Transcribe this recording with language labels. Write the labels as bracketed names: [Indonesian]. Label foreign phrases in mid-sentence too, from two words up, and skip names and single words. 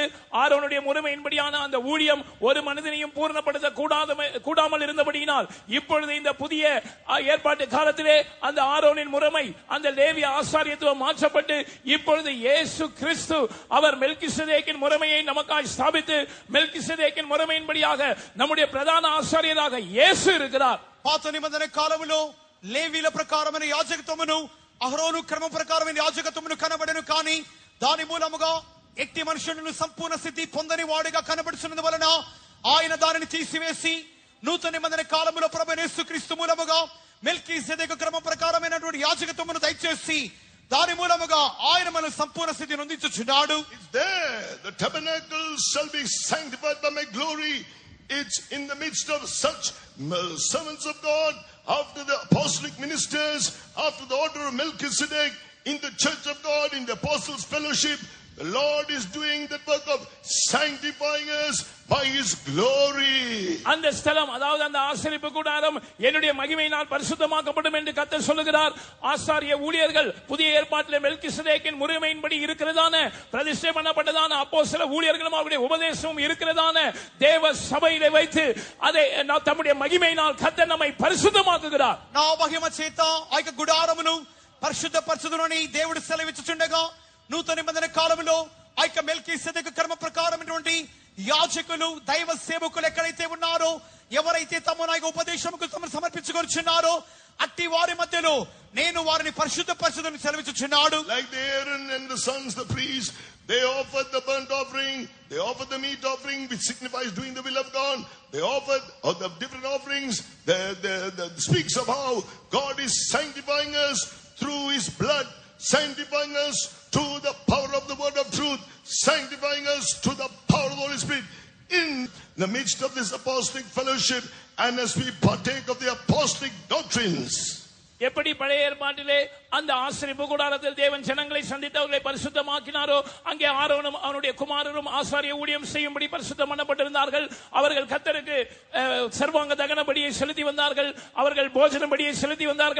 [Tamil] ஆரோனுடைய முறைமையின்படியான அந்த ஊழியம் ஒரு மனிதனையும் பூர்ணப்படுத்த கூடாமல் இருந்தபடியினால் இப்பொழுது இந்த புதிய ஏற்பாட்டு காலத்திலே அந்த ஆரோனின் முறைமை, அந்த லேவிய ஆசாரியத்துவம் மாற்றப்பட்டு இப்பொழுது இயேசு கிறிஸ்து அவர் மெல்கிசேதேக்கின் முறைமையை நமக்காய் ஸ்தாபித்து மெல்கிசேதேக்கின் முறைமையின்படியாக நம்முடைய பிரதான ஆசாரியராக இயேசு இருக்கிறார். [Telugu] పాత నిబంధన కాలములో లేవీల ప్రకారమైన యాజకత్వమును అహరోను క్రమం ప్రకారమైన యాజకత్వమును కనబడను, కానీ దాని మూలముగా ఎట్టి మనుషులను సంపూర్ణ స్థితి పొందని వాడిగా కనబడుతున్నందు వలన ఆయన దానిని తీసివేసి నూతన నిబంధన కాలములో ప్రభువైన యేసుక్రీస్తు మూలముగా మెల్కీసెదెకు క్రమం ప్రకారమైనటువంటి యాజకత్వమును దయచేసి దాని మూలముగా ఆయన మన సంపూర్ణ స్థితిని అందించుచున్నాడు. [English] It's there. The tabernacle shall be sanctified by my glory. It's in the midst of such servants of God, after the apostolic ministers, after the order of Melchizedek, in the church of God, in the apostles' fellowship, the Lord is doing the work of sanctifying us by His glory. [Tamil] அந்த ஸ்தலம், அதாவது அந்த ஆசரிப்பு கூடாரம் என்னுடைய மகிமையினால் பரிசுத்தமாக்கப்படும் என்று கர்த்தர் சொல்லுகிறார். ஆசாரிய ஊழியர்கள் புதிய ஏற்பாட்டிலே மெல்கிசேதேக்கின் முறைமையின்படி இருக்கிறதான பிரதிஷ்டை பண்ணப்பட்டதான அப்போஸ்தல ஊழியர்களும் அவருடைய உபதேசமும் இருக்கிறதான தேவ சபையிலே வைத்து அதை தம்முடைய மகிமையினால் கர்த்தர் நம்மை பரிசுத்தமாக்குகிறார். [Telugu] నా మహిమ చేత ఆ యొక్క గుడారమును పరిశుద్ధపరచుదునని దేవుడు సెలవిచ్చుచుండగా, నూతన నిబంధన కాలంలో ఆ యొక్క మెల్కీసెదెకు కర్మ ప్రకారమైనటువంటి యాజకులు, దైవ సేవకులు ఎక్కడైతే ఉన్నారో, ఎవరైతే తమ నాయక ఉపదేశముకు సమర్పించుకొనిచున్నారో, అట్టి వారి మధ్యలో నేను వారిని పరిశుద్ధపరచుదునని సెలవిచ్చుచున్నాడు. [English] Like the Aaron and the sons, the priests, they offered the burnt offering, they offered the meat offering, which signifies doing the will of God. They offered all the different offerings. That speaks of how God is sanctifying us through His blood, sanctifying us to the power of the word of truth, sanctifying us to the power of the Holy Spirit in the midst of this apostolic fellowship, and as we partake of the apostolic doctrines. [Tamil] எப்படி பழைய ஏற்பாட்டிலே அந்த ஆசரிப்பு கூடாரத்தில் தேவன் ஜனங்களை சந்தித்து அவர்களை பரிசுத்தமாக்கினாரோ, அங்கே ஆரோனும் அவனுடைய குமாரரும் ஆசாரிய ஊழியம் செய்யும்படி பரிசுத்தம் பண்ணப்பட்டிருந்தார்கள். அவர்கள் கர்த்தருக்கு சர்வாங்க தகன பலியை செலுத்தி வந்தார்கள், அவர்கள் போஜன பலியை செலுத்தி வந்தார்கள்.